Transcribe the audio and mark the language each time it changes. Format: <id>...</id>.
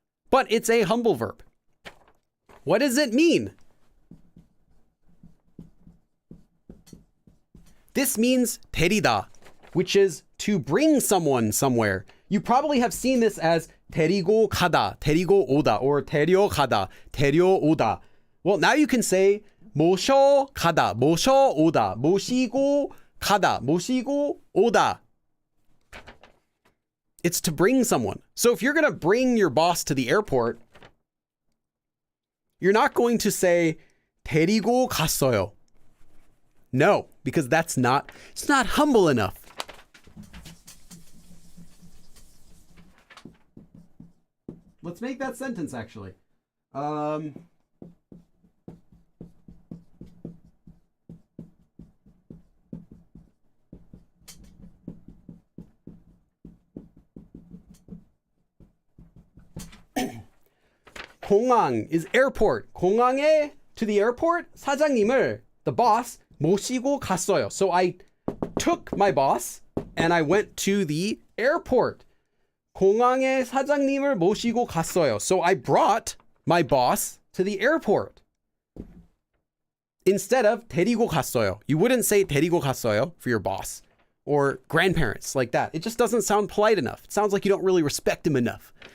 <en>But it's a humble verb. What does it mean? This means 데리다, which is to bring someone somewhere. You probably have seen this as</en> <ko>데리고 가다, 데리고 오다, or 데려가다, 데려오다.</ko> <en>Well, now you can say</en> <ko>모셔 가다, 모셔 오다, 모시고 가다, 모시고 오다.</ko> <en>It's to bring someone. So if you're going to bring your boss to the airport, you're not going to say</en> <ko>데리고 갔어요.</ko> <en>No, because it's not humble enough. Let's make that sentence actually. 공항 is airport. 공항에, to the airport, 사장님을, the boss,</en> <ko>모시고 갔어요.</ko> <en>So I took my boss and I went to the airport.</en> <ko>공항에 사장님을 모시고 갔어요.</ko> <en>So I brought my boss to the airport. Instead of</en> <ko>데리고 갔어요.</ko> <en>You wouldn't say 데리고 갔어요 for your boss or grandparents like that. It just doesn't sound polite enough. It sounds like you don't really respect him enough.</en>